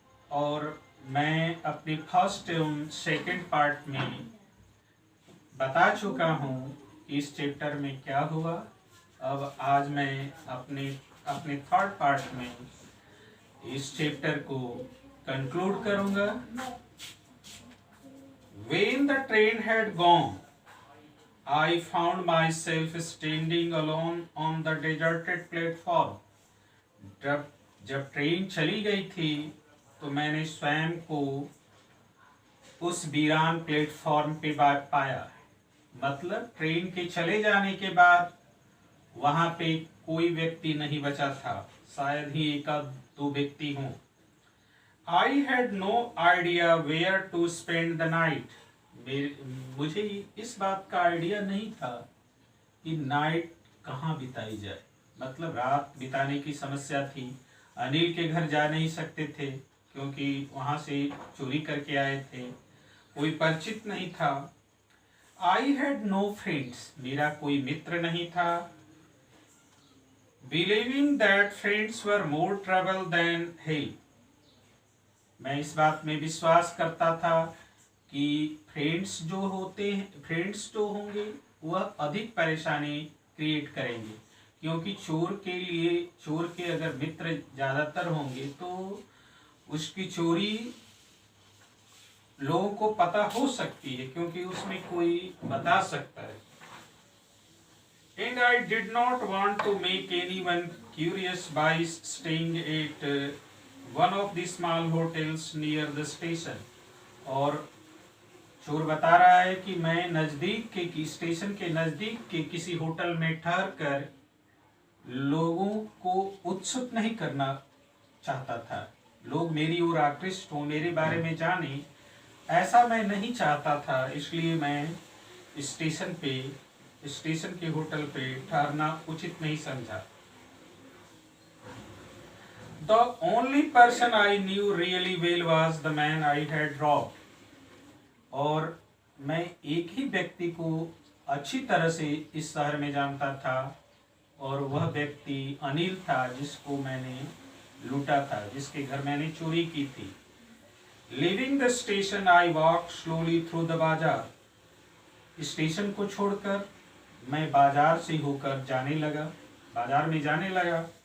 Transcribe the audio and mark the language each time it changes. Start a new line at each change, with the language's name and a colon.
Hindi: और मैं अपने फर्स्ट एवं सेकंड पार्ट में बता चुका हूँ कि इस चैप्टर में क्या हुआ। अब आज मैं अपने थर्ड पार्ट में इस चैप्टर को कंक्लूड करूँगा।
English: When the train had gone, I found myself standing alone on the deserted platform.
Hindi: जब ट्रेन चली गई थी तो मैंने स्वयं को उस वीरान प्लेटफॉर्म पे पाया। मतलब ट्रेन के चले जाने के बाद वहां पे कोई व्यक्ति नहीं बचा था, शायद ही एक दो व्यक्ति हों।
English: I had no idea where to spend the night.
Hindi: मुझे इस बात का आइडिया नहीं था कि नाइट कहाँ बिताई जाए। मतलब रात बिताने की समस्या थी। अनिल के घर जा नहीं सकते थे क्योंकि वहाँ से चोरी करके आए थे, कोई परिचित नहीं था।
English: I had no friends.
Hindi: मेरा कोई मित्र नहीं था।
English: Believing that friends were more trouble than help.
Hindi: मैं इस बात में विश्वास करता था कि फ्रेंड्स जो होंगे वह अधिक परेशानी क्रिएट करेंगे, क्योंकि चोर के अगर मित्र ज़्यादातर होंगे तो उसकी चोरी लोगों को पता हो सकती है, क्योंकि उसमें कोई बता सकता है।
English: And I did not want to make anyone curious by staying at one of the small hotels near the station.
Hindi: और चोर बता रहा है कि मैं स्टेशन के नज़दीक के किसी होटल में ठहर कर लोगों को उत्सुक नहीं करना चाहता था। लोग मेरी ओर आकृष्ट हों, मेरे बारे में जाने, ऐसा मैं नहीं चाहता था। इसलिए मैं स्टेशन के होटल पे ठहरना उचित नहीं समझा।
English: The only person I knew really well was the man I had robbed.
Hindi: और मैं एक ही व्यक्ति को अच्छी तरह से इस शहर में जानता था और वह व्यक्ति अनिल था, जिसको मैंने लूटा था, जिसके घर मैंने चोरी की थी।
English: Leaving the station, I walked slowly through the bazaar.
Hindi: स्टेशन को छोड़कर मैं बाजार से होकर बाजार में जाने लगा।